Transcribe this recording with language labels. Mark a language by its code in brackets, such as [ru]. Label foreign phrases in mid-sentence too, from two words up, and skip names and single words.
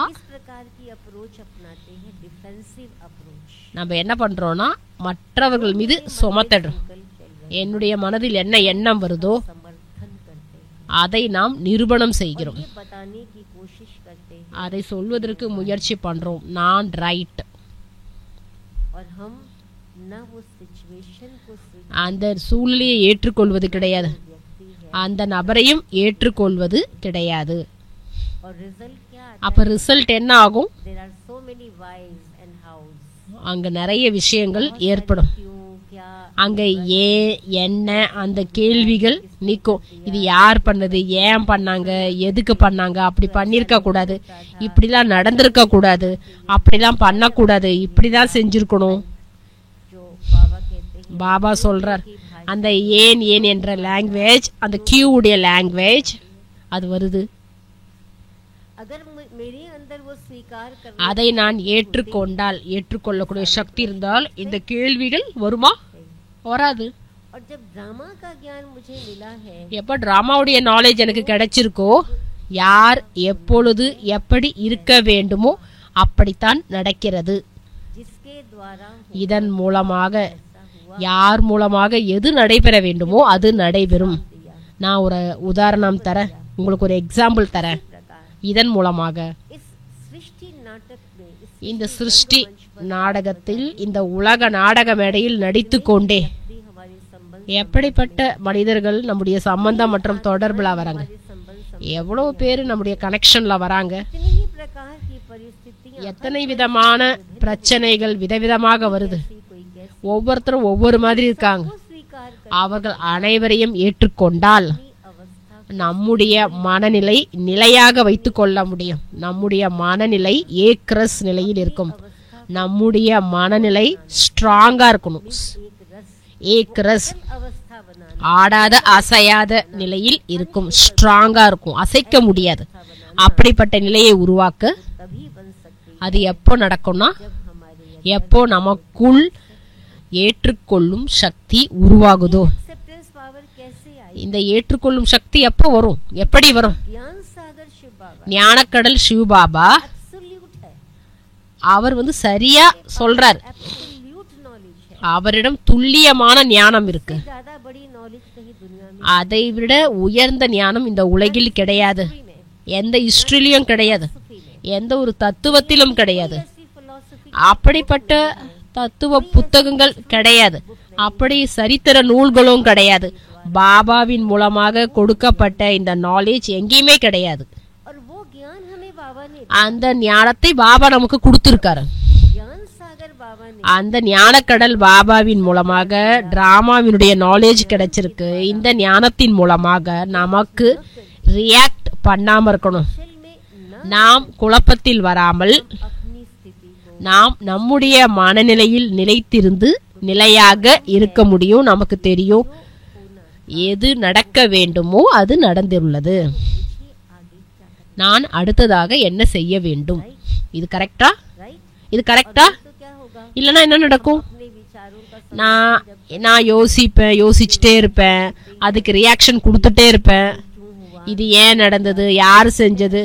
[hi] इस प्रकार की अप्रोच अपनाते हैं, [en] defensive approach. [ta] நம்ம என்ன பண்றோம்னா மற்றவர்கள் மீது சுமத்திடுறோம். [hi] कल चल रहे [ta] என்னுடைய மனதில் என்ன எண்ணம் வருதோ [hi] समर्थन करते हैं, [ta] அதை நாம் நிரூபணம் செய்கிறோம். [hi] ये बताने की कोशिश करते हैं, [ta] அதை சொல்வதற்கு முயற்சி பண்றோம், நான் ரைட். [hi] और हम न वो सिचुएशन को [ta] அந்த சூழ்நிலையை ஏற்றுக்கொள்வது கிடையாது, [hi] व्यक्ति है। [ta] அந்த நபரையும் ஏற்றுக்கொள்வது கிடையாது. [hi] और रिजल्ट क्या आता [ta] அப்ப ரிசல்ட் என்ன ஆகும்? [hi] है? [en] there are so many whys and hows, [ta] அங்க நிறைய விஷயங்கள் ஏற்படும். [hi] क्यों क्या, [ta] அங்க ஏன் என்ன அந்த கேள்விகள் நிற்கும். இது யார் பண்ணது, ஏன் பண்ணாங்க, எதுக்கு பண்ணாங்க, அப்படி பண்ணிருக்க கூடாது, இப்படிலாம் நடந்திருக்க கூடாது, அப்படிலாம் பண்ணக்கூடாது, இப்படிதான் செஞ்சிருக்கணும். [hi] जो बाबा कहते हैं [ta] பாபா சொல்றார், அந்த ஏன் ஏன் என்ற லாங்குவேஜ், அந்த கியூ உடைய லாங்குவேஜ் அது வருது. [hi] अगर मेरे अंदर वो स्वीकार कर [ta] அதை நான் ஏற்றுக்கொண்டால், ஏற்றுக்கொள்ளக்கூடிய சக்தி இருந்தால் இந்த கேள்விகள் வருமா? வராது. [hi] और जब ड्रामा का ज्ञान मुझे मिला है, [ta] எப்ப டிராமாவுடைய நாலேஜ் எனக்கு கிடைச்சிருக்கோ, யார் எப்பொழுது எப்படி இருக்க வேண்டுமோ அப்படித்தான் நடக்கிறது. [hi] जिसके द्वारा [ta] இதன் மூலமாக [hi] ऐसा हुआ [ta] யார் மூலமாக எது நடைபெற வேண்டுமோ அது நடைபெறும். [hi] दिया [ta] நான் ஒரு உதாரணம் தரேன், உங்களுக்கு ஒரு எக்ஸாம்பிள் தரேன். [hi] प्रकार [ta] இதன் மூலமாக [hi] इस सृष्टि नाटक में, इस [ta] இந்த சிருஷ்டி நாடகத்தில், இந்த உலக நாடக மேடையில் நடித்து கொண்டே [hi] भी हमारे संबंध [ta] எப்படிப்பட்ட மனிதர்கள் நம்முடைய சம்பந்தம் மற்றும் தொடர்புல வராங்க, [hi] संबंध [ta] எவ்வளவு பேர் நம்முடைய கனெக்ஷன்ல வராங்க, [hi] इतनी ही प्रकार की परिस्थितियां [ta] எத்தனை விதமான பிரச்சனைகள் விதவிதமாக வருது. [hi] ऐसी कोई कैसे [ta] ஒவ்வொருத்தரும் ஒவ்வொரு மாதிரி இருக்காங்க. [hi] को स्वीकार [ta] அவர்கள் अனைவரையும் ஏற்றுக்கொண்டால் [hi] करनी अवस्था [ta] நம்முடைய மனநிலை நிலையாக வைத்துக் கொள்ள முடியும். நம்முடைய மனநிலை ஏக்ரஸ் நிலையில் இருக்கும். நம்முடைய மனநிலை ஸ்ட்ராங்கா இருக்கணும். [hi] एक रस [ta] ஏக்ரஸ் [hi] अवस्था बनाना, [ta] ஆடாத அசையாத நிலையில் இருக்கும். ஸ்ட்ராங்கா இருக்கும், அசைக்க முடியாது. அப்படிப்பட்ட நிலையை உருவாக்க [hi] तभी बन सकती है [ta] அது எப்போ நடக்கும்னா, [hi] जब हमारे [ta] எப்போ நமக்குள் ஏற்றுக்கொள்ளும் சக்தி உருவாகுதோ. [en] acceptance power [hi] कैसे आई? [ta] இந்த ஏற்றுக்கொள்ளும் சக்தி எப்போ வரும், எப்படி வரும்? [hi] ज्ञान सागर शिव बाबा [ta] ஞானக்கடல் சிவபாபா [hi] एब्सोल्यूट है, [ta] அவர் சரியா சொல்றார். [en] absolute knowledge [hi] है, [ta] அவரிடம் துல்லியமான ஞானம் இருக்கு. [hi] ज्यादा बड़ी नॉलेज कहीं दुनिया में [ta] அதை விட உயர்ந்த ஞானம் இந்த உலகில் கிடையாது. [hi] में [ta] எந்த ஹிஸ்டரியிலும் கிடையாது, எந்த ஒரு தத்துவத்திலும் கிடையாது. [hi] ऐसी फिलॉसफी [ta] அப்படிப்பட்ட தத்துவ புத்தகங்கள் கிடையாது, அப்படி சரித்திர நூல்களும் கிடையாது. பாபாவின் மூலமாக கொடுக்கப்பட்ட இந்த நாலேஜ் எங்கேயுமே கிடையாது. [hi] और वो ज्ञान हमें बाबा ने, [ta] அந்த ஞானத்தை பாபா நமக்கு கொடுத்திருக்காரு. [hi] ज्ञान सागर बाबा ने [ta] அந்த ஞானக்கடல் பாபாவின் மூலமாக டிராமாவினுடைய நாலேஜ் கிடைச்சிருக்கு. இந்த ஞானத்தின் மூலமாக நமக்கு ரியாக்ட் பண்ணாம இருக்கணும். [hi] असल में न [ta] நாம் குழப்பத்தில் வராமல் [hi] अपनी स्थिति को [ta] நாம் நம்முடைய மனநிலையில் நிலைத்திருந்து நிலையாக இருக்க முடியும். நமக்கு தெரியும் எது நடக்க வேண்டுமோ அது நடந்துள்ளது. [hi] पूछिए आगे क्या करना, [ta] நான் அடுத்ததாக என்ன செய்ய வேண்டும்? இது கரெக்டா? [hi] राइट? [ta] இது கரெக்டா? [hi] तो क्या होगा? [ta] இல்லனா என்ன நடக்கும்? [hi] अपने विचारों का [ta] நான் யோசிப்பேன், யோசிச்சுட்டே இருப்பேன், அதுக்கு ரியாக்ஷன் கொடுத்துட்டே இருப்பேன். [hi] क्यों हुआ, [ta] இது ஏன் நடந்தது, யார் செஞ்சது,